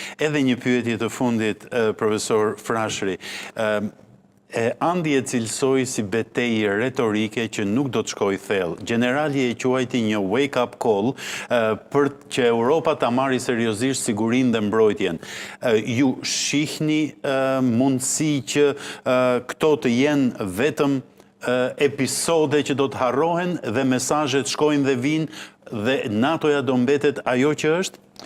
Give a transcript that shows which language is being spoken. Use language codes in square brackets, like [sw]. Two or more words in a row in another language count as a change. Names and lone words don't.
[sq] Edhe një pyetje të fundit, profesor Frashëri. Andi e cilësoi si betejë retorike që nuk do të shkojë thellë. Generali e quajti një [en] wake-up call [sq] për që Europa ta marrë seriozisht sigurinë dhe mbrojtjen. Ju shihni mundësi që këto të jenë vetëm episode që do të harrohen dhe mesazhet shkojnë dhe vinë dhe NATO-ja do mbetet ajo që është?